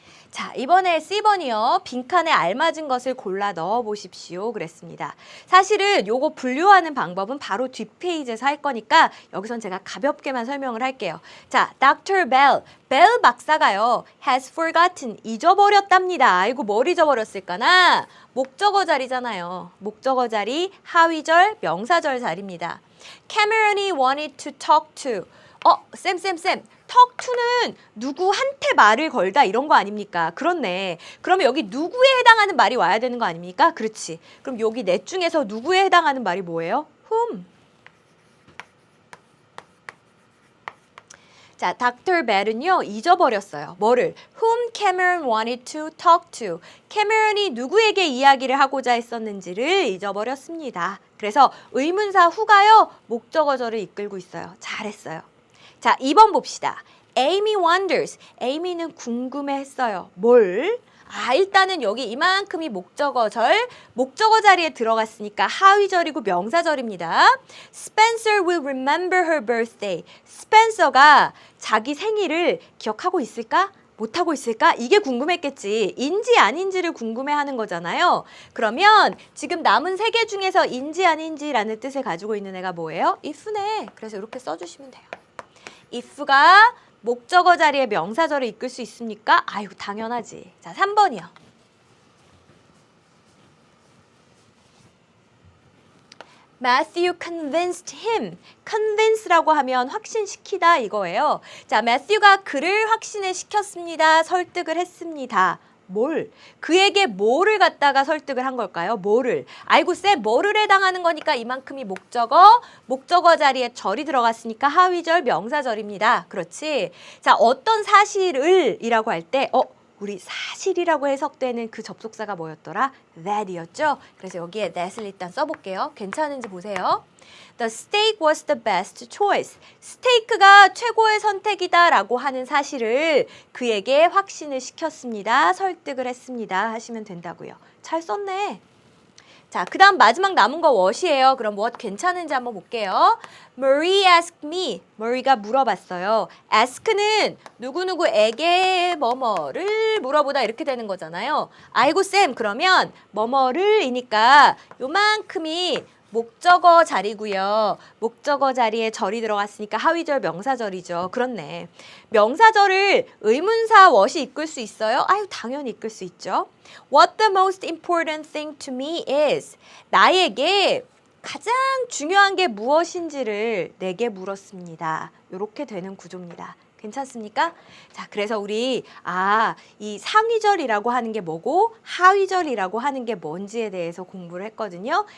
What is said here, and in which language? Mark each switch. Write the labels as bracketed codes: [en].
[ko] 자, 이번에 C번이요. 빈칸에 알맞은 것을 골라 넣어 보십시오. 그랬습니다. 사실은 요거 분류하는 방법은 바로 뒷페이지에서 할 거니까 여기선 제가 가볍게만 설명을 할게요. 자, Dr. Bell, 벨 박사가요. [en] has forgotten, [ko] 잊어버렸답니다. 아이고, 뭘 잊어버렸을까나? 목적어 자리잖아요. 목적어 자리, 하위절, 명사절 자리입니다. [en] Cameron이 wanted to talk to. [ko] 쌤. talk to는 누구한테 말을 걸다 이런 거 아닙니까? 그렇네. 그러면 여기 누구에 해당하는 말이 와야 되는 거 아닙니까? 그렇지. 그럼 여기 넷 중에서 누구에 해당하는 말이 뭐예요? [en] whom. [ko] 자, Dr. Bell은요, 잊어버렸어요. 뭐를? [en] Whom Cameron wanted to talk to. [ko] 캐메런이 누구에게 이야기를 하고자 했었는지를 잊어버렸습니다. 그래서 의문사 who가요, 목적어절을 이끌고 있어요. 잘했어요. 자, 2번 봅시다. [en] Amy wonders. [ko] Amy는 궁금해했어요. 뭘? 일단은 여기 이만큼이 목적어절, 목적어 자리에 들어갔으니까 하위절이고 명사절입니다. [en] Spencer will remember her birthday. [ko] 스펜서가 자기 생일을 기억하고 있을까? 못하고 있을까? 이게 궁금했겠지. 인지 아닌지를 궁금해하는 거잖아요. 그러면 지금 남은 세 개 중에서 인지 아닌지라는 뜻을 가지고 있는 애가 뭐예요? if네. 그래서 이렇게 써주시면 돼요. if가 목적어 자리에 명사절을 이끌 수 있습니까? 아유, 당연하지. 자, 3번이요. [en] Matthew convinced him. [ko] convince라고 하면 확신시키다 이거예요. 자, Matthew가 그를 확신을 시켰습니다. 설득을 했습니다. 뭘? 그에게 뭐를 갖다가 설득을 한 걸까요? 뭐를? 아이고 쌤, 뭐를 해당하는 거니까 이만큼이 목적어, 목적어 자리에 절이 들어갔으니까 하위절, 명사절입니다. 그렇지? 자, 어떤 사실을 이라고 할 때 우리 사실이라고 해석되는 그 접속사가 뭐였더라? that이었죠? 그래서 여기에 that을 일단 써볼게요. 괜찮은지 보세요. [en] The steak was the best choice. [ko] 스테이크가 최고의 선택이다 라고 하는 사실을 그에게 확신을 시켰습니다. 설득을 했습니다. 하시면 된다고요. 잘 썼네. 자, 그 다음 마지막 남은 거 what이에요. 그럼 what 괜찮은지 한번 볼게요. [en] Marie asked me. [ko] Marie가 물어봤어요. ask는 누구누구에게 뭐뭐를 물어보다 이렇게 되는 거잖아요. 아이고 쌤, 그러면 뭐뭐를 이니까 요만큼이 목적어 자리고요. 목적어 자리에 절이 들어갔으니까 하위절 명사절이죠. 그렇네. 명사절을 의문사 what이 이끌 수 있어요? 아유, 당연히 이끌 수 있죠. [en] What the most important thing to me is. [ko] 나에게 가장 중요한 게 무엇인지를 내게 물었습니다. 이렇게 되는 구조입니다. 괜찮습니까? 자, 그래서 우리 이 상위절이라고 하는 게 뭐고 하위절이라고 하는 게 뭔지에 대해서 공부를 했거든요.